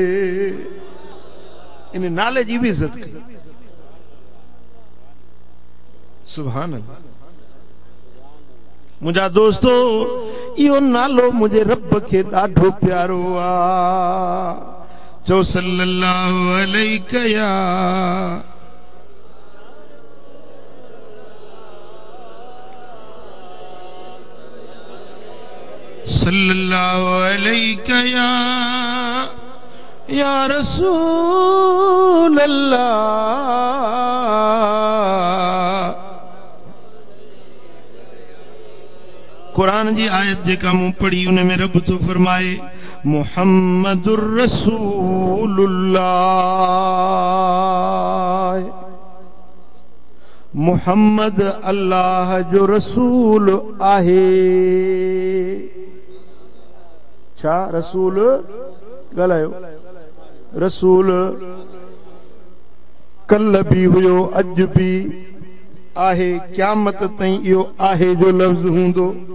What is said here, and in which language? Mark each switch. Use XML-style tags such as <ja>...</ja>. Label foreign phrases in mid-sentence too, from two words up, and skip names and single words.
<sd>इन नाले जी बि इज़त कयो।</sd> <ar>سبحان الله.</ar> <sd>मुंहिंजा दोस्तो इहो नालो मुंहिंजे रब खे ॾाढो प्यारो आ।</sd> <ar>चो صلى الله عليك يا صلى الله عليك يا رسول الله.</ar> <sd>कुरान जी आयत जेका मूं पढ़ी उन में रब तो फरमाए</sd> <ar>محمد رسول الله.</ar> <sd>मुहम्मद अल्लाह जो रसूल आहे। छा रसूल ॻाल्हायो? रसूल कल भी हुयो, अज भी आहे, क़यामत ताईं इहो आहे जो लफ्ज़ हूंदो।</sd>